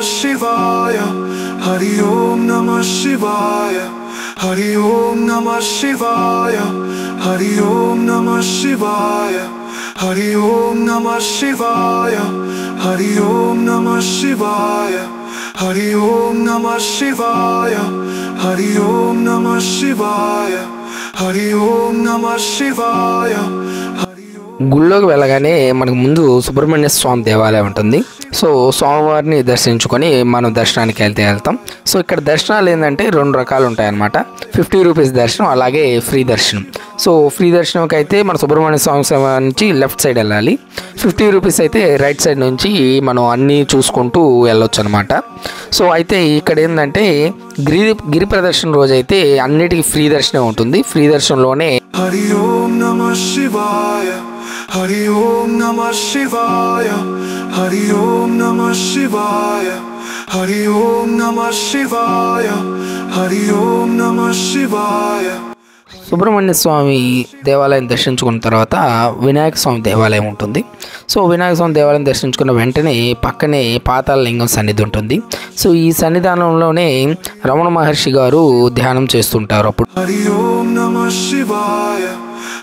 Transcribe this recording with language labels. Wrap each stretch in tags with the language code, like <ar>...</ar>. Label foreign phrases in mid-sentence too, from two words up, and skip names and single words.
<sa>शिवाय, हरि ॐ नमः शिवाय, हरि ॐ नमः शिवाय, हरि ॐ नमः शिवाय, हरि ॐ नमः शिवाय, हरि ॐ नमः शिवाय, हरि ॐ नमः शिवाय, हरि ॐ नमः शिवाय, हरि ॐ नमः शिवाय.</sa> <te>గుళ్ళోకి వెళ్ళగానే మనకు ముందు సుబ్రహ్మణ్య స్వామి దేవాలయం ఉంటుంది. సో స్వామివారిని దర్శించుకొని మనం దర్శనానికి వెళ్తాం. సో ఇక్కడ దర్శనాలు ఏంటంటే 2 రకాలు ఉంటాయి అన్నమాట. 50 రూపీస్ దర్శనం, అలాగే ఫ్రీ దర్శనం. సో ఫ్రీ దర్శనంకి అయితే మన సుబ్రహ్మణ్య స్వామి నుంచి లెఫ్ట్ సైడ్ వెళ్ళాలి. 50 రూపీస్ అయితే రైట్ సైడ్ నుంచి మనం అన్నీ చూసుకుంటూ వెళ్ళొచ్చు అనమాట. సో అయితే ఇక్కడ ఏంటంటే గిరి ప్రదర్శన రోజు అయితే అన్నిటికీ ఫ్రీ దర్శనం ఉంటుంది. ఫ్రీ దర్శనంలోనే</te> <sa>हरि ॐ नमः शिवाय, हरि ॐ नमः शिवाय, हरि ॐ नमः शिवाय, हरि ॐ नमः शिवाय, हरि ॐ नमः शिवाय.</sa> <te>సుబ్రహ్మణ్య స్వామి దేవాలయం దర్శించుకున్న తర్వాత వినాయక స్వామి దేవాలయం ఉంటుంది. సో వినాయక స్వామి దేవాలయం దర్శించుకున్న వెంటనే పక్కనే పాతాళ లింగం సన్నిధి ఉంటుంది. సో ఈ సన్నిధానంలోనే రమణ మహర్షి గారు ధ్యానం చేస్తుంటారు. అప్పుడు</te> <sa>హరి ఓం నమః శివాయ</sa>